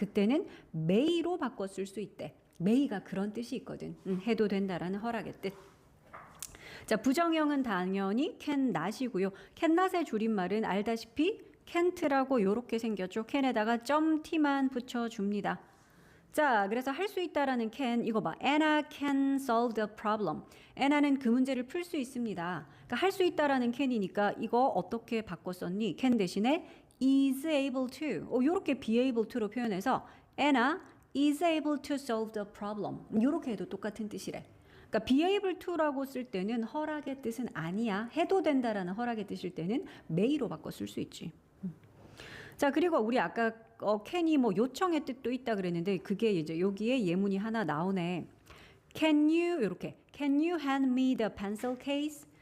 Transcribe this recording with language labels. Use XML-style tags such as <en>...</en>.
<ko>그때는 may로 바꿔 쓸 수 있대. may가 그런 뜻이 있거든. 해도 된다라는 허락의 뜻. 자, 부정형은 당연히 can not이고요. can not의 줄임말은 알다시피 can't라고 요렇게 생겼죠. can에다가 .t만 붙여줍니다. 자, 그래서 할 수 있다라는 can 이거 봐.</ko> <en>Anna can solve the problem.</en> <ko>Anna는 그 문제를 풀 수 있습니다. 그러니까 할 수 있다라는 can이니까 이거 어떻게 바꿨었니? can 대신에 is able to. 요렇게 be able to로 표현해서</ko> <en>Anna is able to solve the problem.</en> <ko>요렇게 해도 똑같은 뜻이래. 그러니까 be able to라고 쓸 때는 허락의 뜻은 아니야. 해도 된다라는 허락의 뜻일 때는 may로 바꿔 쓸 수 있지. 자, 그리고 우리 아까 can이 뭐 요청의 뜻도 있다 그랬는데 그게 이제 여기에 예문이 하나 나오네. Can you 이렇게</ko> <en>Can you hand me the pencil case?</en>